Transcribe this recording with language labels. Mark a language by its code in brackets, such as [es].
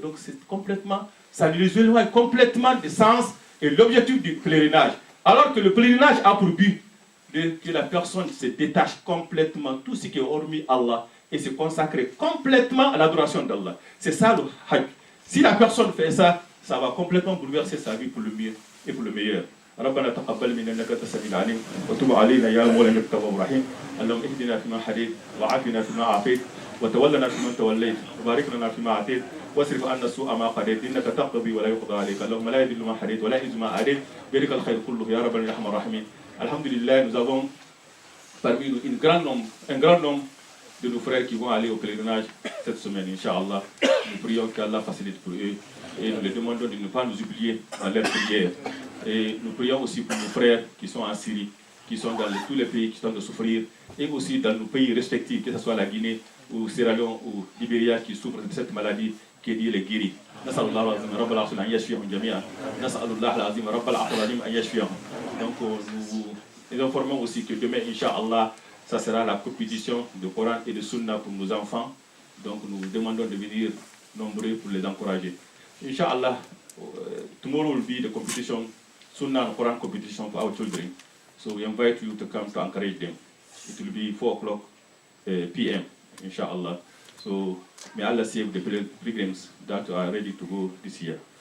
[fr] Donc c'est complètement, ça les éloigne complètement du sens et l'objectif du pèlerinage. Alors que le pèlerinage a pour but que la personne se détache complètement tout ce qui est hormis Allah et se consacrer complètement à l'adoration d'Allah. C'est ça le Hajj. Si la personne fait ça, ça va complètement bouleverser sa vie pour le mieux et pour le meilleur. [ar] ربنا تقبل منا انك انت السميع العليم وتب علينا يا مولانا التواب الرحيم اللهم اهدنا فيما هديت وعافنا فيما عافيت وتولنا فيمن توليت وبارك لنا فيما اعطيت واصرف عنا سوء ما قضيت انك تقضي ولا يقضى عليك اللهم لا يذل ما هديت ولا يعز ما عاديت بيدك الخير كله يا رب الرحمن الرحيم. [fr] Alhamdulillah, nous avons parmi nous un grand nombre de nos frères qui vont aller au pèlerinage cette semaine, Inch'Allah. Nous prions qu'Allah facilite pour eux et nous les demandons de ne pas nous oublier dans leur prière. Et nous prions aussi pour nos frères qui sont en Syrie, qui sont dans tous les pays qui sont en train de souffrir, et aussi dans nos pays respectifs, que ce soit la Guinée ou Sierra Leone ou Libéria qui souffrent de cette maladie qui Dieu les guérit. [ar] نسأل الله العظيم رب العرش أن يشفيهم جميعا نسأل الله العظيم رب العرش العظيم أن يشفيهم. [fr] Donc nous informons aussi que demain, Inch'Allah, ça sera la compétition de Coran et de Sunna pour nos enfants. Donc nous demandons de venir nombreux pour les encourager. [en] Inch'Allah, tomorrow will be the competition, Sunnah and Quran competition for our children. So we invite you to come to encourage them. It will be 4 o'clock p.m. Inch'Allah. So may Allah save the pilgrims that are ready to go this year.